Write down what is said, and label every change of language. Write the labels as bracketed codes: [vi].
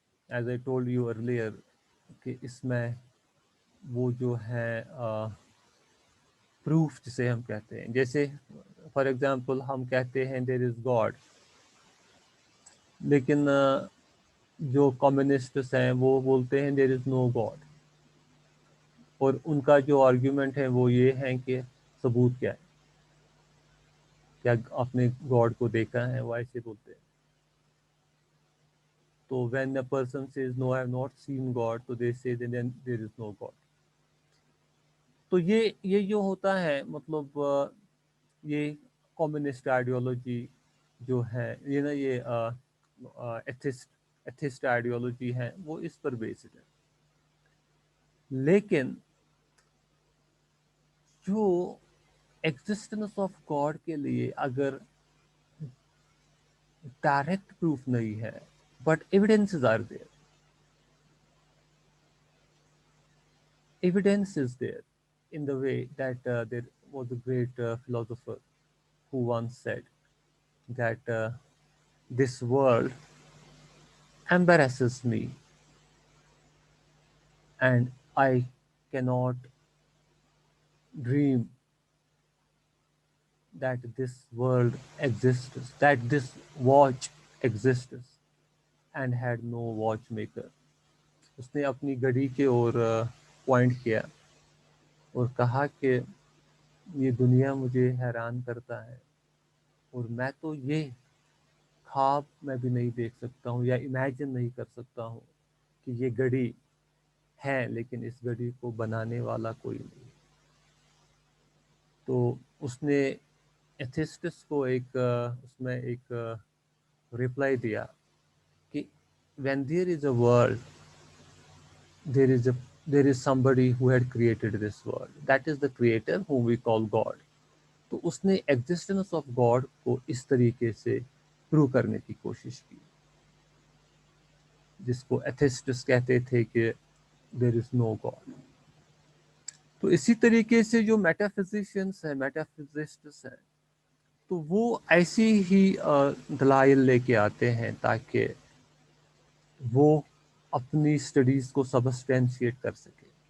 [en] As I told you earlier [ur] کہ اس میں وہ جو ہے پروف جسے ہم کہتے ہیں، جیسے فار ایگزامپل ہم کہتے ہیں دیر از گاڈ، لیکن جو کمیونسٹس ہیں وہ بولتے ہیں دیر از نو گاڈ، اور ان کا جو آرگیومنٹ ہے وہ یہ ہے کہ ثبوت کیا ہے، کیا آپ نے گاڈ کو دیکھا ہے، وہ ایسے بولتے ہیں. [en] تو when a person says no I have not seen God, تو they say then there is no God. [ur] تو یہ جو ہوتا ہے مطلب یہ کمیونسٹ آئیڈیالوجی جو ہے یہ نا یہ ایتھسٹ آئیڈیالوجی ہے وہ اس پر بیسڈ ہے. لیکن جو ایگزسٹنس آف گاڈ کے لیے اگر ڈائریکٹ پروف نہیں ہے [en] But evidences are there, evidence is there, in the way that there was a great philosopher who once said that this world embarrasses me and I cannot dream that this world exists, that this watch exists, and had no watchmaker. [ur] اس نے اپنی گھڑی کے اور point کیا اور کہا کہ یہ دنیا مجھے حیران کرتا ہے، اور میں تو یہ خواب میں بھی نہیں دیکھ سکتا ہوں یا امیجن نہیں کر سکتا ہوں کہ یہ گھڑی ہے لیکن اس گھڑی کو بنانے والا کوئی نہیں۔ تو اس نے ایتھسٹس کو اس میں ایک رپلائی دیا کہ [en] when there is a world, there is somebody who had created this world. That is the creator whom we call God. [ur] تو اس نے ایگزسٹنس آف گاڈ کو اس طریقے سے پروو کرنے کی کوشش کی، جس کو ایتھسٹس کہتے تھے کہ دیر از نو گاڈ۔ تو اسی طریقے سے جو میٹافزیشینس ہیں، میٹافزسٹس ہیں، تو وہ ایسی ہی دلائل لے کے آتے ہیں تاکہ وہ اپنی اسٹڈیز کو سبسٹینشیٹ کر سکے۔